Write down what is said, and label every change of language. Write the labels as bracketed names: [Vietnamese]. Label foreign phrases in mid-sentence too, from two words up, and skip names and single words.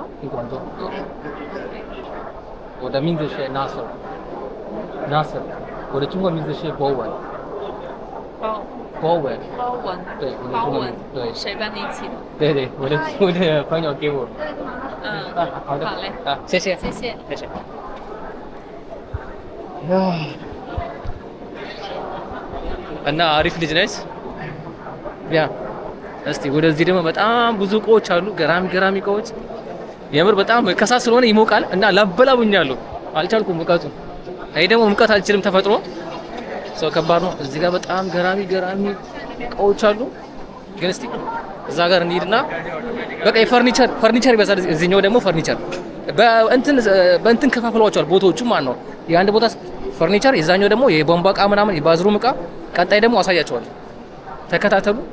[Chinese] in 广州。我的名字是 Nasser，我的中国名字是博文。博文。包文。对，我的包文中国名字。对。谁帮你起的？对对，我的朋友给我。好的。好嘞。谢谢。谢谢。 [Amharic] 谢谢。እና አሪፍ ልጅ ነች። ያ እስቲ ወደዚህ ደግሞ በጣም ብዙ እቃዎች አሉ፣ ገራሚ እቃዎች። የምር በጣም ከሳት ስለሆነ ይሞቃል እና ላበላቡኛለሁ፣ አልቻልኩም ሙቀቱ። እኔ ደግሞ ሙቀት አልችልም ተፈጥሮ ሰው ከባድ ነው። እዚህ ጋር በጣም ገራሚ እቃዎች አሉ። ግን እስቲ እዛ ጋር እንሂድና በቃ የፈርኒቸር ይበዛል። እዚህኛው ደግሞ ፈርኒቸር በእንትን ከፋፍለዋቸዋል ቦታዎቹ ማለት ነው። የአንድ ቦታ ፈርኒቸር፣ የዛኛው ደግሞ የቧንቧ እቃ ምናምን፣ የባዝሩም እቃ። ቀጣይ ደግሞ አሳያቸዋለሁ፣ ተከታተሉ።